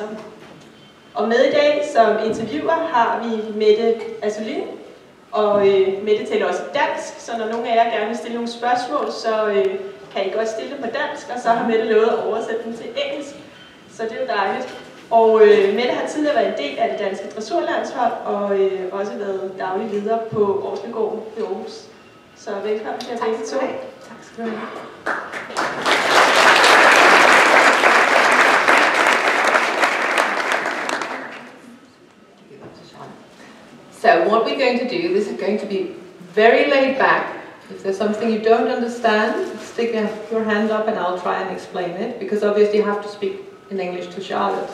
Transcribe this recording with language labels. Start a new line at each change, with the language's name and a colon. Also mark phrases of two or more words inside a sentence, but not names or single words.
Danish: Og med i dag som interviewer har vi Mette Asolin, og Mette taler også dansk, så når nogle af jer gerne vil stille nogle spørgsmål, så kan I godt stille dem på dansk, og så har Mette lovet at oversætte dem til engelsk, så det er jo dejligt. Og Mette har tidligere været en del af det danske dressurlandshold, og også været daglig leder på Årslegården i Aarhus. Så velkommen til at begge to. Tak skal du have.
English: So what we're going to do, this is going to be very laid back. If there's something you don't understand, stick your hand up and I'll try and explain it, because obviously you have to speak in English to Charlotte.